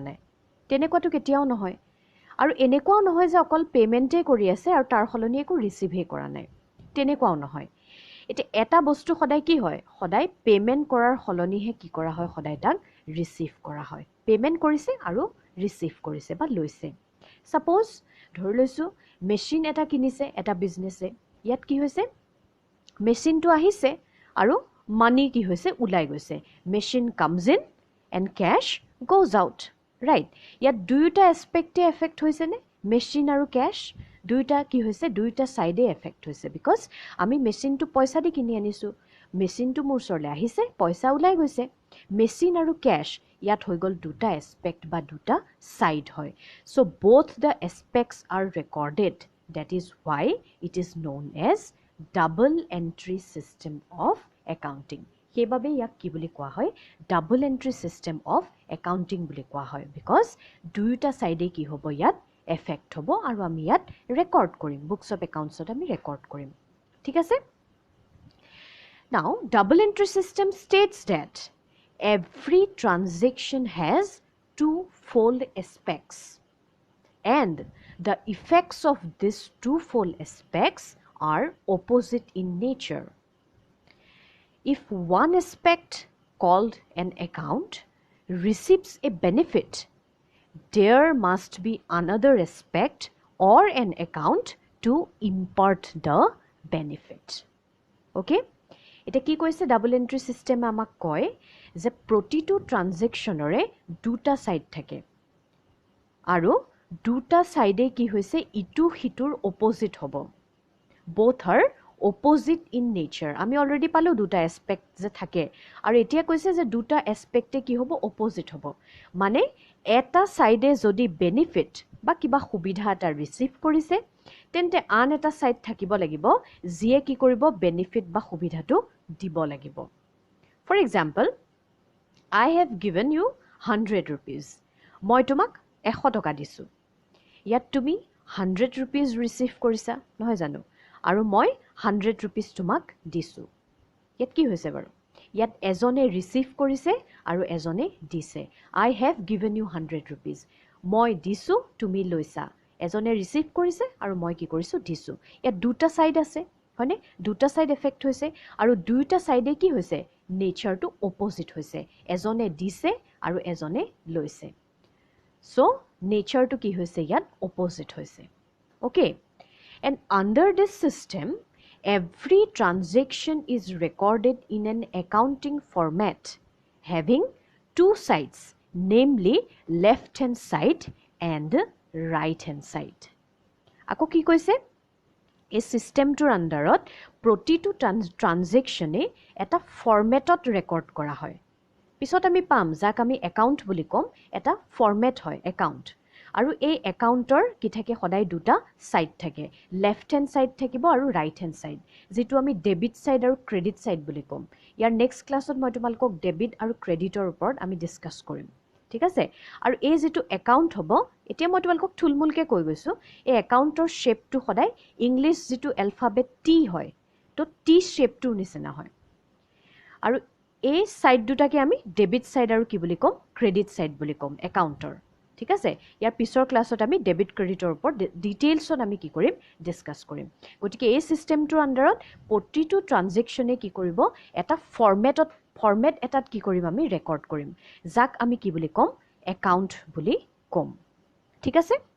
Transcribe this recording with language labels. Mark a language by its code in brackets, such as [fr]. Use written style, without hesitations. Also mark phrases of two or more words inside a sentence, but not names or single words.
[as] নাই তেনেকুৱাটো কেতিয়াও নহয় আৰু এনেকুৱাও নহয় যে অকল পেমেন্টে কৰি আছে আৰু তাৰ হলনি একো ৰিসিভহে কৰা নাই তেনেকুৱাও নহয় এটা বস্তু সদায় কি হয় সদায় পেমেন্ট কৰাৰ হলনিহে কি কৰা হয় সদায় তাক ৰিসিভ কৰা হয় পেমেন্ট কৰিছে আৰু ৰিসিভ কৰিছে বা লৈছে সাপোজ ধৰি লৈছো মেচিন এটা কিনিছে এটা বিজনেছে ইয়াত কি হৈছে মেচিনটো আহিছে আৰু মানি কি হৈছে উলাই গৈছে [en] machine comes in and cash goes out right [as] ইয়াত দুইটা এসপেক্টে এফেক্ট হৈছে নে মেচিন আৰু ক্যাশ দুইটা কি হৈছে দুইটা সাইডে এফেক্ট হৈছে বিকজ আমি মেচিনটো পইচা দি কিনি আনিছো মেচিনটো মোৰ ওচৰলৈ আহিছে পইচা উলাই গৈছে মেচিন আৰু ক্যাশ ইয়াত হৈ গল দুটা এসপেক্ট বা দুটা সাইড হয় [en] so both the aspects are recorded that is why it is known as double entry system of accounting [as] সেইবাবে ইয়াক কি বুলি কোৱা হয় [en] double entry system of accounting [as] বুলি কোৱা হয় বিকজ দুইটা সাইডে কি হ'ব ইয়াত এফেক্ট হ'ব আৰু আমি ইয়াত ৰেকৰ্ড কৰিম [en] books of accountsত [as] আমি ৰেকৰ্ড কৰিম ঠিক আছে [en] now double entry system states that every transaction has twofold aspects and the effects of these twofold aspects are opposite in nature if one aspect called an account receives a benefit there must be another aspect or an account to impart the benefit okay [as] এটা কি কৈছে [en] double entry system [as] আমাক কয় যে প্ৰতিটো ট্ৰানজেকচনৰে দুটা সাইড থাকে আৰু দুটা সাইডে কি হৈছে ইটু হিটুৰ অপোজিট হ'ব [en] both are opposite in nature [as] আমি অলৰেডি পালো দুটা এসপেক্ট যে থাকে আৰু এতিয়া কৈছে যে দুটা এসপেক্টে কি হ'ব অপোজিট হ'ব মানে এটা সাইডে যদি বেনিফিট বা কিবা সুবিধা এটা ৰিসিভ কৰিছে তেন্তে আন এটা সাইড থাকিব লাগিব যিয়ে কি কৰিব বেনিফিট বা সুবিধাটো দিব লাগিব [en] for example I have given you 100 rupees [as] মই তোমাক 100 টকা দিছো ইয়াত তুমি 100 rupees ৰিসিভ কৰিছা নহয় জানো আৰু মই 100 rupees তোমাক দিছো ইয়াত কি হৈছে বাৰু ইয়াত এজনে ৰিসিভ কৰিছে আৰু এজনে দিছে [en] I have given you 100 rupees [as] মই দিছো তুমি লৈছা এজনে ৰিসিভ কৰিছে আৰু মই কি কৰিছো দিছো ইয়াত দুটা সাইড আছে হয়নে দুটা সাইড এফেক্ট হৈছে আৰু দুইটা সাইডে কি হৈছে নেচাৰটো অপোজিট হৈছে এজনে দিছে আৰু এজনে লৈছে [en] so [as] নেচাৰটো কি হৈছে ইয়াত অপোজিট হৈছে [en] okay and under this system every transaction is recorded in an accounting format having two sides namely left hand side [as] and right hand side আকৌ কি কৈছে এই সিস্টেমটোৰ আন্ডাৰত প্ৰতিটো ট্ৰানজেকচনে এটা ফৰমেটত ৰেকৰ্ড কৰা হয় পিছত আমি পাম যাক আমি একাউন্ট বুলি কম এটা ফৰমেট হয় একাউন্ট আৰু এই একাউন্টৰ কি থাকে সদায় দুটা সাইড থাকে [en] left hand side [as] থাকিব আৰু [en] right hand side [as] যেটো আমি [en] debit side [as] আৰু [en] credit side [as] বুলি কম ইয়াৰ [en] next classত [as] মই তোমালোকক ডেবিট আৰু ক্ৰেডিটৰ ওপৰত আমি ডিসকাস কৰিম ঠিক আছে আৰু এই যেটো একাউন্ট হ'ব এতিয়া মই তোমালোকক থুলমুলকে কৈ গৈছো এই একাউন্টৰ শেপটো সদায় ইংলিশ যেটো এলফাবেট টি হয় তো টি শেপটোৰ নিচিনা হয় আৰু এই সাইড দুটাকে আমি [en] debit side [as] আৰু কি বুলি কম [en] credit side [as] বুলি কম একাউন্টৰ ঠিক আছে ইয়াৰ পিছৰ ক্লাছত আমি [en] debit creditৰ [as] ওপৰত ডিটেইলছত আমি কি কৰিম ডিসকাস কৰিম গতিকে এই সিস্টেমটোৰ আন্ডাৰত প্ৰতিটো ট্ৰানজেকচনে কি কৰিব এটা ফৰমেট এটাত কি কৰিম আমি ৰেকৰ্ড কৰিম যাক আমি কি বুলি কম একাউন্ট বুলি কম ঠিক আছে